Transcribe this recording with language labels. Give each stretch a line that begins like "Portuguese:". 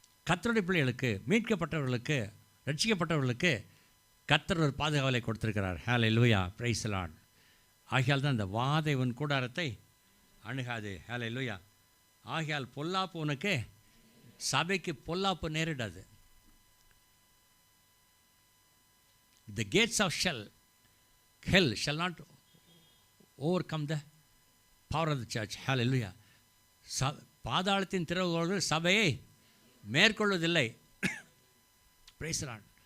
Tamil: கர்த்தருடைய பிள்ளைகளுக்கு, மீட்கப்பட்டவர்களுக்கு, ரட்சிக்கப்பட்டவர்களுக்கு கர்த்தர் ஒரு பாதுகாவலை கொடுத்திருக்கிறார். ஹல்லேலூயா, பிரைஸ் தி லார்ட். ஆகையால் தான் இந்த வாதை உன் கூடாரத்தை அணுகாது. ஹல்லேலூயா. ஆகையால் பொல்லாப்பு உனக்கு, சபைக்கு பொல்லாப்பு நேரிடாது.
English: The gates of hell shall not overcome the power of the church. Hallelujah.
Tamil: பாதாளத்தின் திறவுகோல்கள் சபையை மேற்கொள்வதில்லை.
English: Praise the Lord.